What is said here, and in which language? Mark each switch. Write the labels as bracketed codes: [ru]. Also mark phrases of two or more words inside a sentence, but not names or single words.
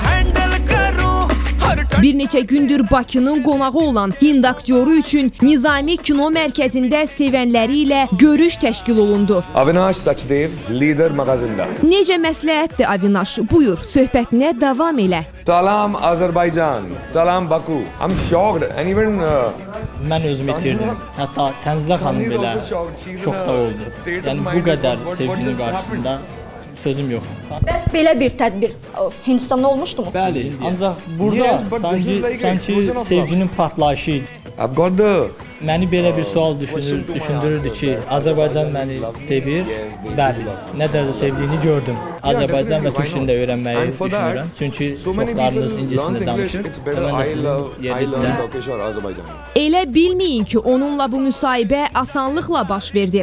[az] Bir neçə gündür Bakının qonağı olan Hind aktyoru üçün Nizami Kino Mərkəzində sevənləri ilə görüş təşkil olundu. Avinash Sachdev, lider mağazında. Necə məsləhətdir Avinash? Buyur, söhbətinə davam elə. Salam Azərbaycan, salam Baku. [en] I'm shocked and even [az] Mən özümü itirdim. Hətta Tənzilə xanım belə şokda oldu. Yəni bu qədər sevginin qarşısında sözüm yox. Bəs belə bir tədbir Hindistanda olmuşdu mu? Bəli, ancaq burada sanki sevginin partlayışı idi. [en] I've got the [az] Məni belə bir sual düşündürürdü ki, Azərbaycan məni sevir. Bəli, nə dərəcədə sevdiyini gördüm. Azərbaycan və türk dilində öyrənməyi düşünürəm. Çünki çoxlarınız ingiliscə danışır və mən də sizin yerində. Elə bilməyin ki, onunla bu müsahibə asanlıqla baş verdi.